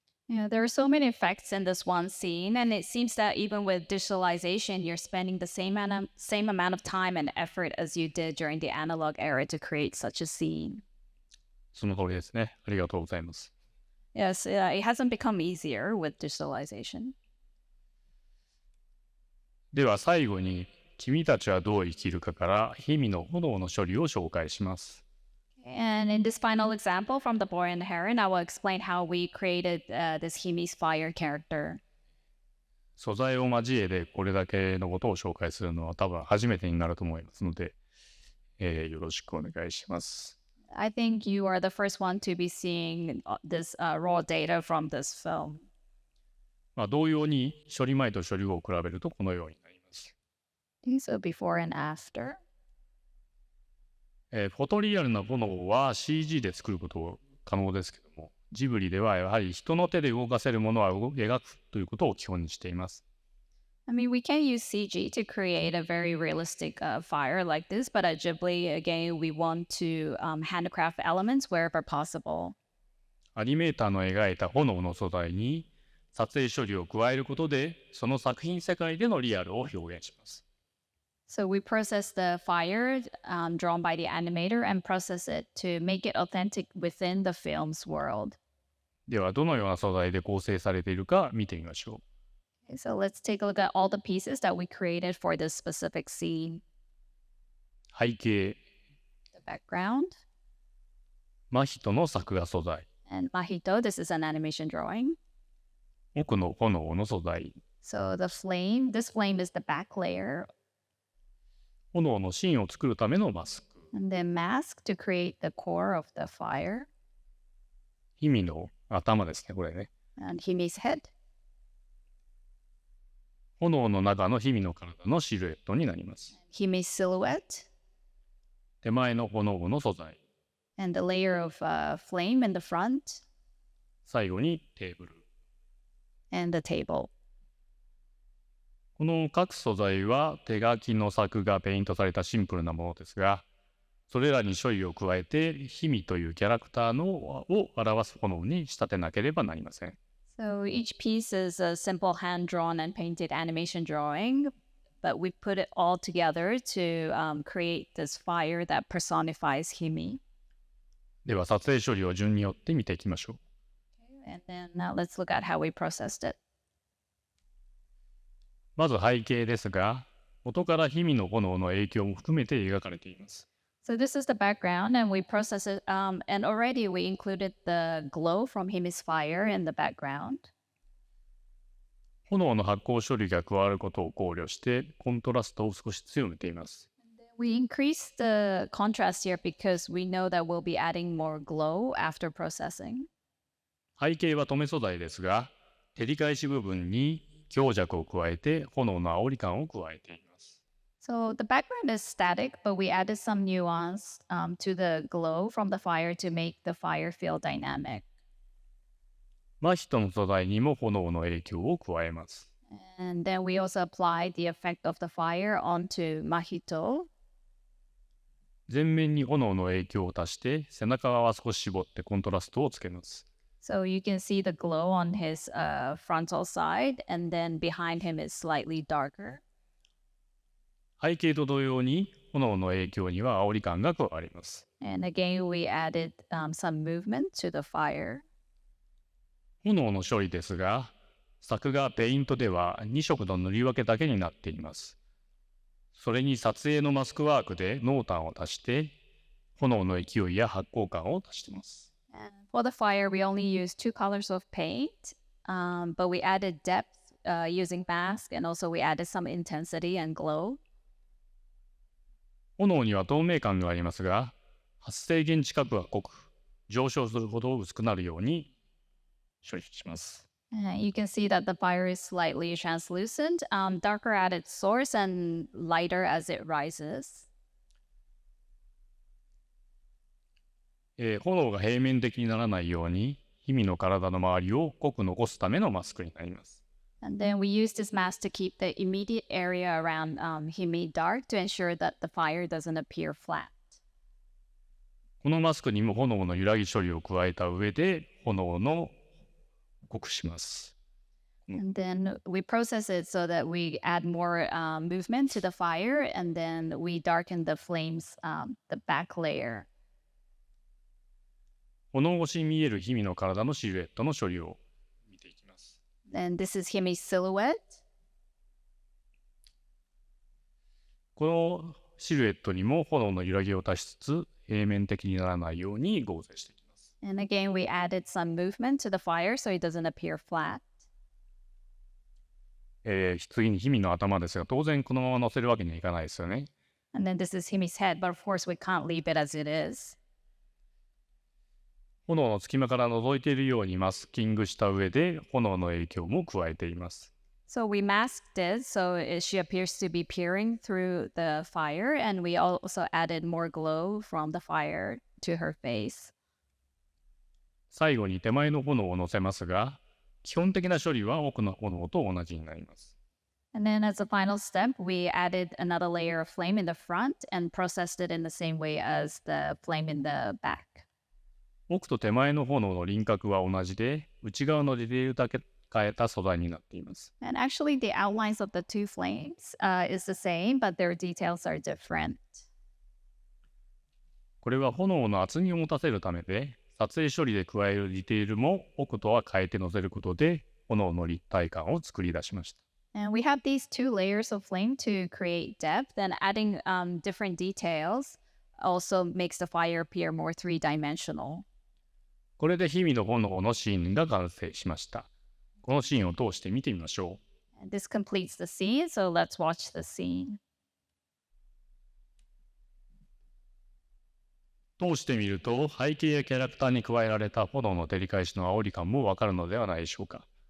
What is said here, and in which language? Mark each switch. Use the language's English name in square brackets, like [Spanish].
[English] Yeah, there are so many effects in this one scene, and it seems that even with digitalization, you're spending the same amount of time and effort as you did during the analog era to create such a scene. [Japanese] その通りですね。ありがとうございます。 [English] Yes, it hasn't become easier with digitalization. [Japanese] では最後に、君たちはどう生きるかから日々の炎の処理を紹介します。 [English] And in this final example from The Boy and the Heron, I will explain how we created this Himi's fire character. [Japanese] 素材を交えてこれだけのことを紹介するのは多分初めてになると思いますので、よろしくお願いします。 [English] I think you are the first one to be seeing this raw data from this film. [Japanese] 同様に処理前と処理後を比べるとこのようになります。 [English] So before and after. [Japanese] フォトリアルな炎は CG で作ること可能ですけども、ジブリではやはり人の手で動かせるものは描くということを基本にしています。 [English] I mean, we can use CG to create a very realistic fire like this, but at Ghibli, again, we want to handcraft elements wherever possible. [Japanese] アニメーターの描いた炎の素材に撮影処理を加えることで、その作品世界でのリアルを表現します。 [English] So we process the fire drawn by the animator and process it to make it authentic within the film's world. [Japanese] ではどのような素材で構成されているか見てみましょう。 [English] Okay, so let's take a look at all the pieces that we created for this specific scene. [Japanese] 背景、 [English] The background. [Japanese] 真人の作画素材、 [English] And Mahito, this is an animation drawing. [Japanese] 奥の炎の素材、 [English] So this flame is the back layer. [Japanese] 炎のシーンを作るためのマスク、 [English] And then mask to create the core of the fire. [Japanese] ヒミの頭ですね、これね。 [English] And Himi's head. [Japanese] 炎の中のヒミの体のシルエットになります。 [English] Himi's silhouette. [Japanese] 手前の炎の素材、 [English] And the layer of flame in the front. [Japanese] 最後にテーブル。 [English] And the table. [Japanese] この各素材は手書きの作がペイントされたシンプルなものですが、それらに処理を加えてヒミというキャラクターのを表す炎に仕立てなければなりません。 [English] So each piece is a simple hand-drawn and painted animation drawing, but we put it all together to create this fire that personifies Himi. [Japanese] では撮影処理を順によって見ていきましょう。 [English] And then now let's look at how we processed it. [Japanese] まず背景ですが、元からヒミの炎の影響も含めて描かれています。 [English] So this is the background, and we process it, and already we included the glow from Himi's fire in the background. [Japanese] 炎の発光処理が加わることを考慮して、コントラストを少し強めています。 [English] We increase the contrast here because we know that we'll be adding more glow after processing. [Japanese] 背景は留め素材ですが、照り返し部分に強弱を加えて炎の煽り感を加えています。 [English] So the background is static, but we added some nuance to the glow from the fire to make the fire feel dynamic. [Japanese] 真人の素材にも炎の影響を加えます。 [English] And then we also applied the effect of the fire onto Mahito. [Japanese] 前面に炎の影響を足して背中側は少し絞ってコントラストをつけます。 [English] So you can see the glow on his frontal side, and then behind him is slightly darker. [Japanese] 背景と同様に炎の影響には煽り感が加わります。 [English] And again, we added some movement to the fire. [Japanese] 炎の処理ですが、作画ペイントでは2色の塗り分けだけになっています。それに撮影のマスクワークで濃淡を足して、炎の勢いや発光感を足しています。 [English] And for the fire, we only used 2 colors of paint, but we added depth using mask, and also we added some intensity and glow. [Japanese] 炎には透明感がありますが、発生源近くは濃く、上昇するほど薄くなるように処理します。 [English] You can see that the fire is slightly translucent, darker at its source and lighter as it rises. [Japanese] 炎が平面的にならないように、ヒミの体の周りを濃く残すためのマスクになります。 [English] And then we use this mask to keep the immediate area around Himi dark to ensure that the fire doesn't appear flat. [Japanese] このマスクにも炎の揺らぎ処理を加えた上で、炎の濃くします。 [English] And then we process it so that we add more movement to the fire, and then we darken the flames, the back layer. [Japanese] 炎越しに見えるヒミの体のシルエットの処理を見ていきます。 [English] And this is Himi's silhouette. [Japanese] このシルエットにも炎の揺らぎを足しつつ、平面的にならないように合成していきます。 [English] And again, we added some movement to the fire so it doesn't appear flat. [Japanese] 次にヒミの頭ですが、当然このまま乗せるわけにはいかないですよね。 [English] And then this is Himi's head, but of course we can't leave it as it is. [Japanese] 炎の隙間から覗いているようにマスキングした上で、炎の影響も加えています。 [English] So we masked it so she appears to be peering through the fire, and we also added more glow from the fire to her face. [Japanese] 最後に手前の炎を乗せますが、基本的な処理は奥の炎と同じになります。 [English] And then as a final step, we added another layer of flame in the front and processed it in the same way as the flame in the back. [Japanese] 奥と手前の炎の輪郭は同じで、内側のディテールだけ変えた素材になっています。 [English] And actually, the outlines of the two flames is the same, but their details are different. [Japanese] これは炎の厚みを持たせるためで、撮影処理で加えるディテールも奥とは変えて乗せることで、炎の立体感を作り出しました。 [English] And we have these 2 layers of flame to create depth, and adding different details also makes the fire appear more three-dimensional. [Japanese] これで日々の炎のシーンが完成しました。このシーンを通して見てみましょう。 [English] And this completes the scene, so let's watch the scene. [Japanese] 通してみると、背景やキャラクターに加えられた炎の照り返しの煽り感もわかるのではないでしょうか。